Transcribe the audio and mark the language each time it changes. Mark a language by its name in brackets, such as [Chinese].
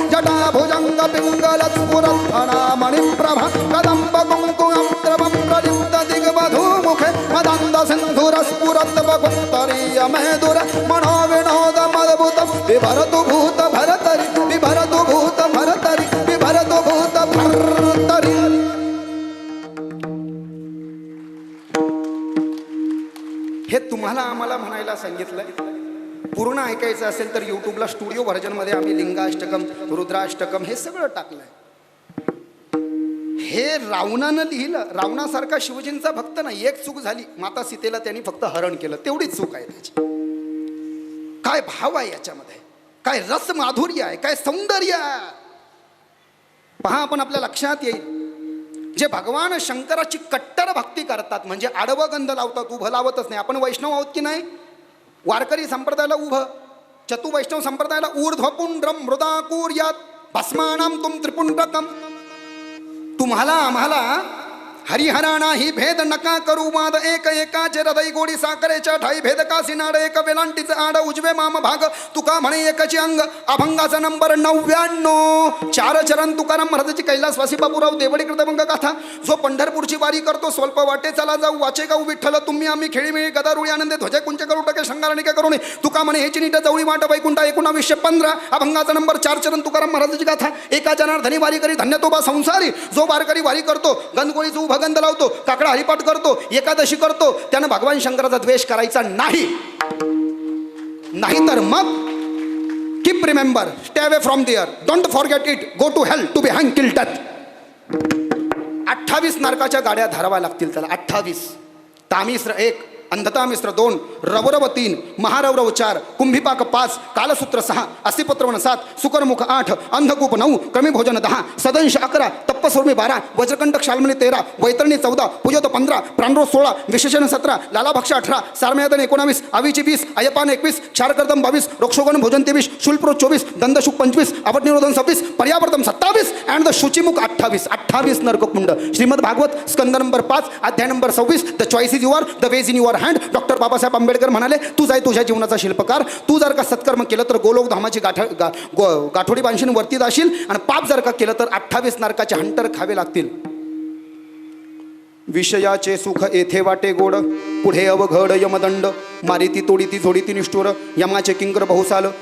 [Sanskrit] जटा भुजंग पिङ्गल स्फुरद्धना मणिप्रभा कदम्ब कुङ्कुमद्रवं प्रलिप्त दिग्वधूमुखे मदन्द सिन्धुर स्फुरद् वकुत्तरीय मेदुर मनो विनोद मद्भुतं विभरतु भूत भरतरि विभरतु भूत भरतरि विभरतु भूत भरतरि. [Marathi] हे तुम्हाला आम्हाला म्हणायला सांगितलंय. पूर्ण ऐकायचं असेल तर यूट्यूबला स्टुडिओ व्हर्जनमध्ये आम्ही लिंगाष्टकम, रुद्राष्टकम हे सगळं टाकलंय. हे रावणानं लिहिलं. रावणासारखा शिवजींचा भक्त नाही. एक चूक झाली, माता सीतेला त्यांनी फक्त हरण केलं, तेवढीच चूक आहे त्याची. काय भाव आहे याच्यामध्ये, काय रस माधुर्य आहे, काय सौंदर्य आहे पहा. आपण आपल्या लक्षात येईल. जे भगवान शंकराची कट्टर भक्ती करतात म्हणजे आडवं गंध लावतात, उभं लावतच नाही. आपण वैष्णव आहोत की नाही? वारकरी संप्रदायाला उभं, चतुवैष्णव संप्रदायाला [Sanskrit] ऊर्ध्वपुंड्रम मृदाकूर्यात भस्मानाम तुम त्रिपुंड्रकम. [Marathi] तुम्हाला आम्हाला हरिहराणा ही भेद नका करू वाद एक एकाचे हृदय गोडी साखरेच्या ठाई भेद कासी नाड एक वेलांटीचं आड उजवे माम भाग तुका म्हणे एकची अंग. अभंगाचा नंबर 99. 4 चरण तुकाराम महाराजांची कैलासवासी बापूराव देवडी कृतभंग गाथा. जो पंढरपूरची वारी करतो स्वल्प वाटे चला जाऊ वाचे गाऊ विठ्ठल तुम्ही आम्ही खेळीमेळी गदारुळी आनंदे ध्वजे कुंच करू टके शंगारणिका करू नये तुका म्हणे हेची नीट जवळी वाट वैकुंठा 1915. अभंगाचा नंबर 4 चरण तुकाराम महाराजांची गाथा. एका जनार्दनी वारी करी धन्य तो बा संसारी. जो वारकरी वारी करतो गंधगोळीचं भगंध लावतो, काकडा हरिपाठ करतो, एकादशी करतो, त्यानं भगवान शंकराचा द्वेष करायचा नाही. नाहीतर मग [English] Keep remember, stay away from there, don't forget it, go to hell to be hang till death. [Marathi] 28 नरकाच्या गाड्या धराव्या लागतील त्याला. 28. तामिश्र 1 अंधता मिश्र 2, रवरव 3, महारवरव 4, कुंभिपाक 5, कालसूत्र 6, अस्थिपत्रवन 7, सुकरमुख 8, अंधकूप 9, क्रमीभोजन 10, सदंश 11, तप्पसुर्मी 12, वज्रकंटक शाल्मली 13, वैतरणी 14, पुजोत 15, प्राणरोध 16, विशेषण 17, लालाभक्ष 18, सारमेदन 19, अविची 20, अयपान 21, क्षारकर्दम 22, रोक्षोगण भोजन 23, शूलप्रो 24, दंदशुक 25, अपटनिरोधन 26, पर्यावर्तन 27 and the शुचिमुख 28 नरककुंड. Shrimad Bhagwat Skanda number 5 अध्याय number 26. [English] The choice is your, the ways in your hand. [Marathi] Doctor Babasaheb Ambedkar म्हणाले तू जाय तुझ्या जीवनाचा शिल्पकार. तू जर का सत्कर्म केलं तर गोलोक धामाची गाठोडी बांधशील वरती जाशील आणि पाप जर का केलं तर 28 नरकाचे हंटर खावे लागतील. विषयाचे सुख येथे वाटे गोड, पुढे अवघड यमदंड, मारिती तोडीती जोडीती निष्ठुर, यमाचे किंकर बहुसाल.